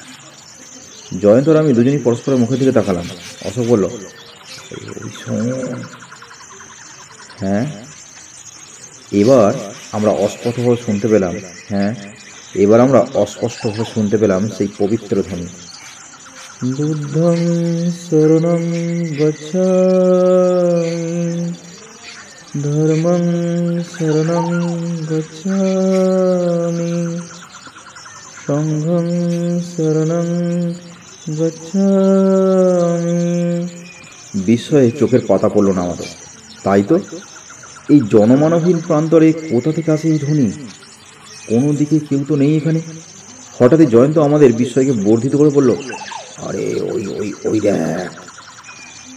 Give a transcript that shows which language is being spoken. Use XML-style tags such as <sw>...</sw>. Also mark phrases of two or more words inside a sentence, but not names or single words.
<bn>জয়ন্ত আর আমি দুজনই পরস্পরের মুখের দিকে তাকালাম। অশোক বলল, হ্যাঁ। এবার আমরা অস্পষ্টভাবে শুনতে পেলাম, সেই পবিত্র ধ্বনি,</bn> <pi>বুদ্ধং শরণং গচ্ছামি, ধর্মং শরণং গচ্ছামি, সংঘং শরণং গচ্ছামি।</pi> <bn>বিস্ময়ে চোখের পাতা পড়ল না আমাদের। তাই তো, এই জনমানবহীন প্রান্তরে কোথা থেকে আসে এই ধ্বনি? কোনো দিকে কেউ তো নেই এখানে। হঠাৎই জয়ন্ত আমাদের বিস্ময়কে বর্ধিত করে বলল, আরে ওই ওই ওই দেখ।</bn>